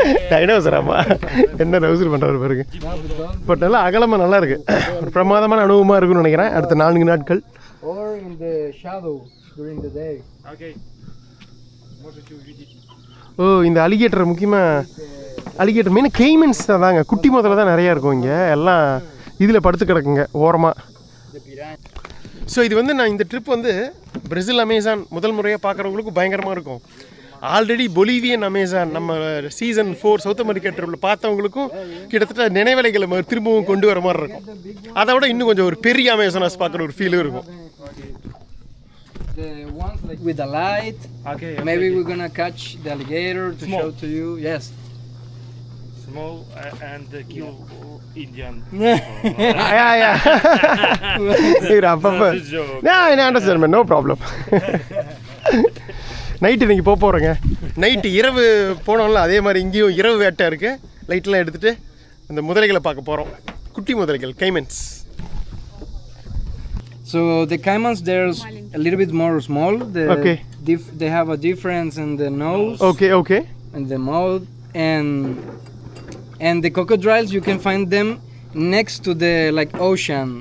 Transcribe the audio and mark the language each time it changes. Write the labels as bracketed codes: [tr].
[ta] டைனோசராமா என்ன ரவுசர் பண்ணுறாரு பாருங்க. பட் நல்லா அகலமாக நல்லா இருக்குது. ஒரு பிரமாதமான அனுபவமாக இருக்குன்னு நினைக்கிறேன் அடுத்த 4 நாட்கள். [en] Or in the shadow during the day. Okay. [ta] இந்த அலிகேட்டர் முக்கியமாக அலிகேட்டர் மெயினாக கெய்மன்ஸ் தாங்க. குட்டி முதல்ல தான் நிறையா இருக்கும் இங்கே. எல்லாம் இதில் படுத்து கிடக்குங்க ஓரமாக. ஸோ இது வந்து நான் இந்த ட்ரிப் வந்து பிரேசில் அமேசான் முதல் முறையாக பார்க்குறவங்களுக்கு பயங்கரமாக இருக்கும். ஆல்ரெடி பொலிவியன் அமேசான் நம்ம சீசன் 4 சவுத் அமெரிக்கா ட்ரிப்பில் பார்த்தவங்களுக்கும் கிட்டத்தட்ட நினைவலைகளை திரும்பவும் கொண்டு வர மாதிரி இருக்கும். அதை விட இன்னும் கொஞ்சம் ஒரு பெரிய அமேசானாஸ் பார்க்குற ஒரு ஃபீலும் இருக்கும். [en] The ones like with the light. Okay. Maybe we're gonna catch the alligator to show to you. Yes. Small and kill Indian. Yeah. I understand, man. No problem. [ta] Night நீங்கள் போகிறோங்க. நைட்டு இரவு போனோம்ல அதே மாதிரி இங்கேயும் இரவு வேட்டை இருக்குது. லைட்லாம் எடுத்துகிட்டு அந்த முதலைகளை பார்க்க போகிறோம். குட்டி முதலைகள், கைமன்ஸ். [en] So the caimans, they're a little bit more small. Okay. They have a difference in the nose. Okay. And the mouth, and the crocodiles, you can find them next to the ocean.